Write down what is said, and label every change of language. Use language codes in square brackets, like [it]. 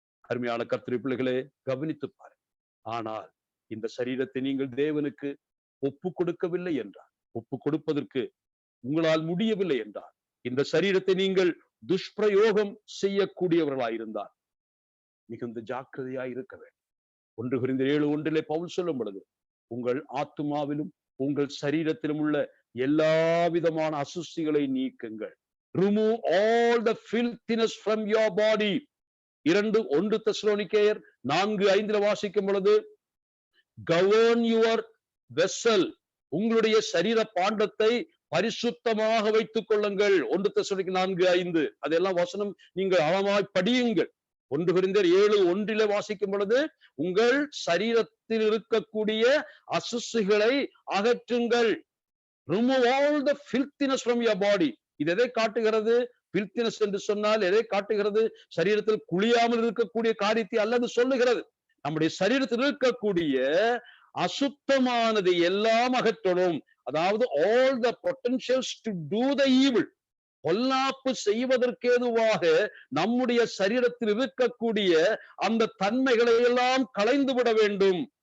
[ta] அருமையான கர்த்தருடைய பிள்ளைகளே, கவனித்து பாருங்கள். ஆனால் இந்த சரீரத்தை நீங்கள் தேவனுக்கு ஒப்பு கொடுக்கவில்லை என்றால், ஒப்பு கொடுப்பதற்கு உங்களால் முடியவில்லை என்றால், இந்த சரீரத்தை நீங்கள் துஷ்பிரயோகம் செய்யக்கூடியவர்களாயிருந்தால் மிகுந்த ஜாக்கிரதையாய் இருக்க வேண்டும். 1 கொரிந்தியர் 7:1 பவுல் சொல்லும் பொழுது, உங்கள் ஆத்துமாவிலும் உங்கள் சரீரத்திலும் உள்ள எல்லா விதமான அசுசிகளை நீக்குங்கள். [en] Remove all the filthiness from your body. [ta] 1 தெசலோனிக்கேயர் 4:5 வாசிக்கும் பொழுது, [en] govern your vessel, [ta] உங்களுடைய சரீர பாண்டத்தை பரிசுத்தமாக வைத்துக் கொள்ளுங்கள். 1 தெசலோனிக்கேயர் 4:5 அதெல்லாம் வசனம் நீங்கள் ஆழமாய் படியுங்கள். 1 கொரிந்தியர் 7:1 வாசிக்கும் பொழுது, உங்கள் சரீரத்தில் இருக்கக்கூடிய அசுசிகளை அகற்றுங்கள். [en] Remove all the filthiness from your body. [ta] இது எதை காட்டுகிறது? filthiness என்று சொன்னால் எதை காட்டுகிறது? சரீரத்தில் குளியாமல் இருக்கக்கூடிய காரியத்தை அல்லது சொல்லுகிறது. நம்முடைய சரீரத்தில் இருக்கக்கூடிய அசுத்தமானது எல்லாம் அகற்றணும். அதாவது [en] all the potentials to do the evil, [ta] பொல்லாப்பு செய்வதற்கேதுவாக நம்முடைய சரீரத்தில் இருக்கக்கூடிய அந்த தன்மைகளை எல்லாம் களைந்து விட வேண்டும்.